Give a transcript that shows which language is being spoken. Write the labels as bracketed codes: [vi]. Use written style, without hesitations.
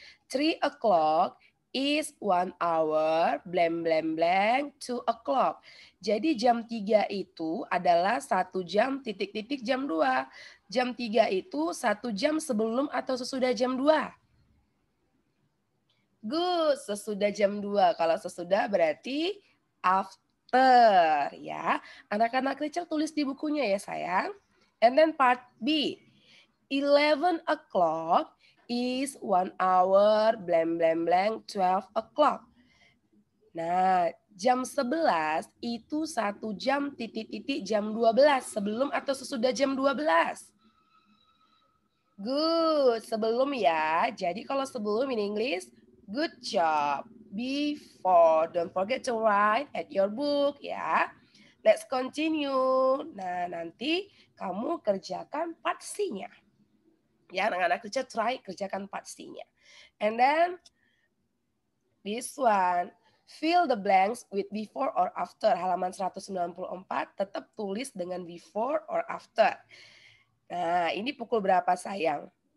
[en] 3 o'clock is 1 hour, blank, blank, blank, 2 o'clock. [id] Jadi jam 3 itu adalah 1 jam titik-titik jam 2. Jam 3 itu 1 jam sebelum atau sesudah jam 2? Good, sesudah jam 2. Kalau sesudah berarti after ya. Anak-anak teacher tulis di bukunya ya sayang. [en] And then part B. 11 o'clock is 1 hour, blank, blank, blank, 12 o'clock. [id] Nah, jam 11 itu 1 jam titik-titik jam 12. Sebelum atau sesudah jam 12? Good, sebelum ya. Jadi kalau sebelum [en] in English, good job. Before, don't forget to write at your book ya. Let's continue. [id] Nah, nanti kamu kerjakan part C-nya. Ya, anak-anak kerja try kerjakan part C-nya. [en] And then this one, fill the blanks with before or after. [id] Halaman 194 tetap tulis dengan [en] before or after. [id] Nah, ini pukul berapa sayang?